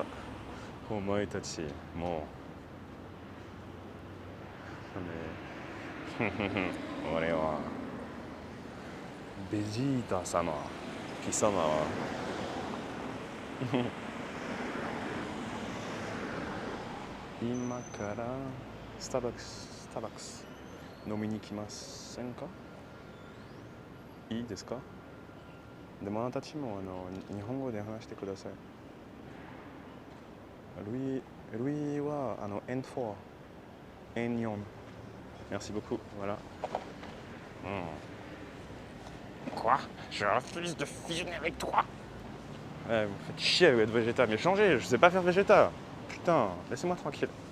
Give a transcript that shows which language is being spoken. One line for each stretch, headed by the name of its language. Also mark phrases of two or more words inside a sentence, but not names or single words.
Japanese: お前たちもう俺はベジータ様貴様は今からスターバックス飲みに来ませんか？いいですか？でもあなたたちも日本語で話してください。
French: ルイは N4 Merci beaucoup. Voilà. Quoi? Je refuse de fusionner avec toi. Ouais, vous faites chier avec votre Vegeta, mais changez, je sais pas faire Vegeta. Putain, laissez-moi tranquille.